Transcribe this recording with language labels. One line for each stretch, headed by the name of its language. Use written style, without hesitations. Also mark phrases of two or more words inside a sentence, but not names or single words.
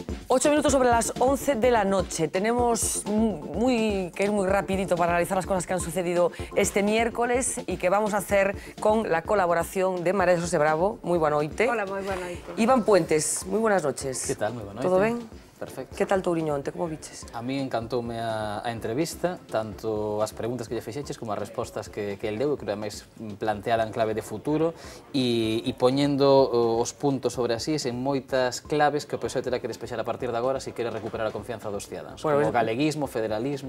Spanish: 8 minutos sobre las 11 de la noche. Tenemos que ir muy rapidito para analizar las cosas que han sucedido este miércoles y que vamos a hacer con la colaboración de María José Bravo.
Galician: Muy buena noite. Hola, moi boa noite.
Spanish: Iván Puentes, moi buenas noches.
Galician: Que tal? Moi boa noite. Todo ben? Perfecto. Que tal Touriño onte? Como viches? A mí encantoume a entrevista, tanto as preguntas que lle fixeches como as respostas que el deu, que creo máis planteada en clave de futuro e poñendo os puntos sobre as is en moitas claves que o PSOE terá que despexar a partir de agora se quere recuperar a confianza dos cidadáns, como galeguismo, federalismo...